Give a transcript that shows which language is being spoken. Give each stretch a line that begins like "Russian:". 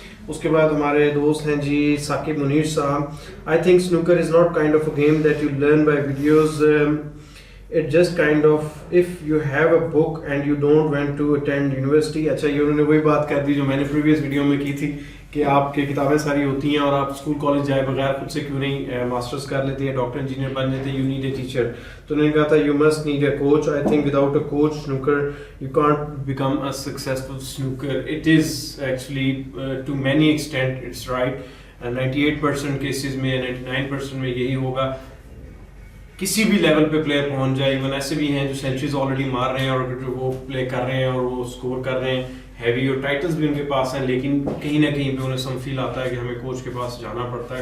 Urdu: اس کے بعد ہمارے دوست ہیں جی ثاقب منیر صاحب،
English: I think snooker is not kind of a game that you learn by videos, it just kind of if you have a book and you don't want to attend university.
Urdu: اچھا، یہ انہوں نے وہی بات کر دی جو میں نے پریویس ویڈیو میں کی تھی کہ آپ کی کتابیں ساری ہوتی ہیں اور آپ اسکول کالج جائے بغیر خود سے کیوں نہیں ماسٹرز کر لیتے ہیں، ڈاکٹر انجینئر بن لیتے ہیں،
English: You need a teacher.
Urdu: تو انہوں نے کہا تھا
English: You must need a coach. I think without a coach snooker you can't become a successful snooker. It is actually to many extent it's right.
Urdu: 98% cases میں، 99% میں یہی ہوگا. کسی بھی لیول پہ پلیئر پہنچ جائے، ایون ایسے بھی ہیں جو سینچریز آلریڈی مار رہے ہیں اور وہ پلے کر رہے ہیں اور وہ اسکور کر رہے ہیں ہیوی اور ٹائٹلز بھی ان کے پاس ہیں، لیکن کہیں نہ کہیں پہ انہیں سم فیل آتا ہے کہ ہمیں کوچ کے پاس جانا پڑتا ہے.